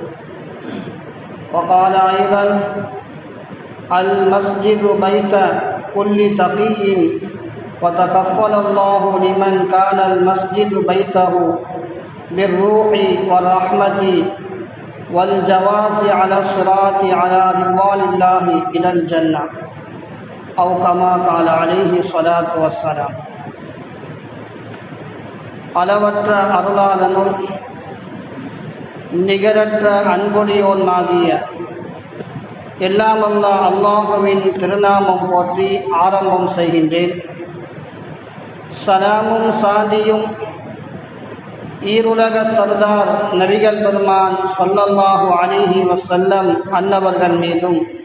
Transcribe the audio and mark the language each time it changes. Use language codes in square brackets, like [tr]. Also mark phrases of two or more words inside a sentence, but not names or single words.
[ar] وقال أيضا: المسجد بيت كل تقي، وتكفل الله لمن كان المسجد بيته بالروح والرحمة والجواز على الصراط على رضوان الله إلى الجنة، أو كما قال عليه الصلاة والسلام. [ta] அளவற்ற அருளாளனும் நிகரற்ற அன்புடையோனாகிய எல்லாம் அல்லாஹுவின் திருநாமம் போற்றி ஆரம்பம் செய்கின்றேன். சலாமும் சாதியும் ஈருலக சர்தார் நபிகள் பெருமான் [ar] صلى الله عليه وسلم [ta] அன்னவர்கள் மீதும்,